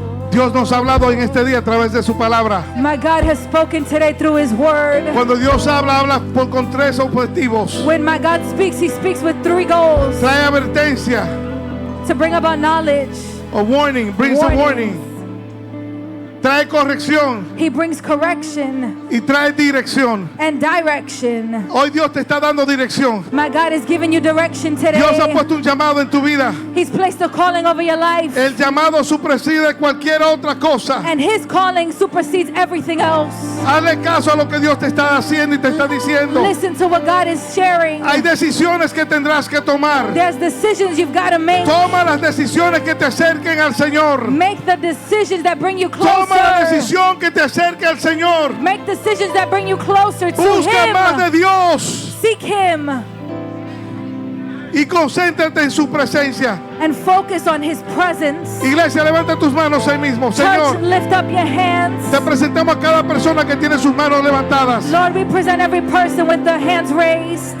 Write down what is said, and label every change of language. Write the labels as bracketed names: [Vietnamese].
[Spanish] Dios nos ha hablado en este día a través de su palabra. [English] My God has spoken today through His Word. [Spanish] Cuando Dios habla, habla con tres objetivos. [English] When my God speaks, He speaks with three goals: [Spanish] Trae advertencia, [English] to bring about knowledge, a warning, brings a Warnings. [Spanish] warning. Trae corrección [English] He brings correction [Spanish] y trae dirección. [English] and direction. [Spanish] Hoy Dios te está dando dirección. [English] My God is giving you direction today. [Spanish] Dios ha puesto un llamado en tu vida. [English] He's placed a calling over your life, [Spanish] El llamado supersede cualquier otra cosa. [English] and His calling supersedes everything else. [Spanish] Hazle caso a lo que Dios te está haciendo y te está diciendo. [English] Listen to what God is sharing. [Spanish] Hay decisiones que tendrás que tomar. [English] There's decisions you've got to make. [Spanish] Toma las decisiones que te acerquen al Señor. [English] Make the decisions that bring you [Spanish] Toma la [English] closer. [Spanish] decisión que te acerque al Señor. [English] Make decisions that bring you closer to [Spanish] Busca más de [English] Him. [Spanish] Dios [English] Seek Him [Spanish] y concéntrate en su presencia. [English] and focus on His presence. [Spanish] Iglesia, levanta tus manos ahí mismo. [English] Church, [Spanish] Señor, [English] lift up your hands. [Spanish] te presentamos a cada persona que tiene sus manos levantadas. [English] Lord, we present every person with their hands raised.